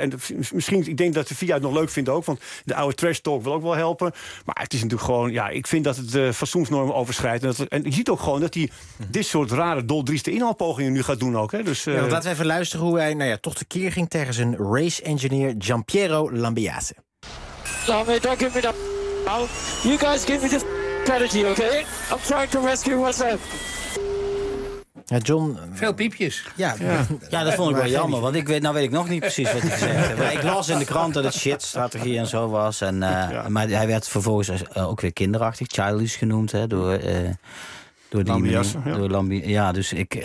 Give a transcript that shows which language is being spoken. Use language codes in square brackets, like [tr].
[nl] En misschien, ik denk dat de VIA het nog leuk vindt ook. Want de oude trash talk wil ook wel helpen. Maar het is natuurlijk gewoon, ja, ik vind dat het de fatsoensnormen overschrijdt. En je ziet ook gewoon dat hij dit soort rare, doldrieste inhaalpogingen nu gaat doen ook. Hè. Dus, ja, laten we even luisteren hoe hij toch de keer ging tegen zijn race engineer Giampiero Lambiase. [en] Lambie, don't give me that now. You guys give me the strategy, okay? I'm trying to rescue myself. [nl] Ja, John. Veel piepjes. Ja, ja. Ja, dat vond ik wel jammer. Want weet ik nog niet precies wat hij zei. Maar ik las in de krant dat het shit-strategie en zo was. En, maar hij werd vervolgens ook weer kinderachtig, childish genoemd, hè, door Lambiase.